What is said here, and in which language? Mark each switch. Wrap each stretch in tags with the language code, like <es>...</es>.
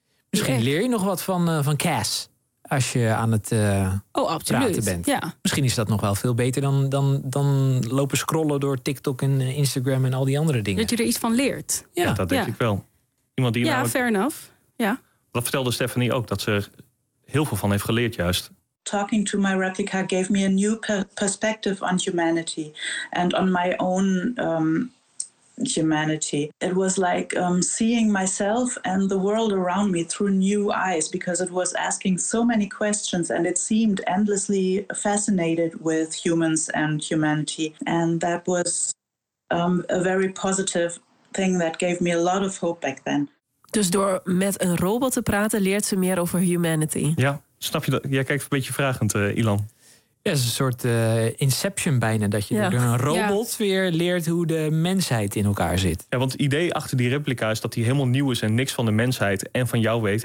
<nl>Misschien leer je nog wat van Cass als je aan het praten bent. Ja. Misschien is dat nog wel veel beter dan lopen scrollen door TikTok en Instagram en al die andere dingen. Dat je er iets van leert. Ja, dat denk ik wel. Iemand die</nl> <en>fair enough. Ja.</en> <nl>Dat vertelde Stephanie ook, dat ze er heel veel van heeft geleerd juist.</nl> <en>Talking to my replica gave me a new perspective on humanity and on my own humanity. It was like seeing myself and the world around me through new eyes because it was asking so many questions and it seemed endlessly fascinated with humans and humanity. And that was a very positive thing that gave me a lot of hope back then.</en> <nl>Dus door met een robot te praten leert ze meer over humanity. Ja, snap je dat? Jij kijkt een beetje vragend, Ilan. Ja, het is een soort inception bijna, dat je door een robot weer leert hoe de mensheid in elkaar zit. Ja, want het idee achter die replica is dat hij helemaal nieuw is en niks van de mensheid en van jou weet.</nl>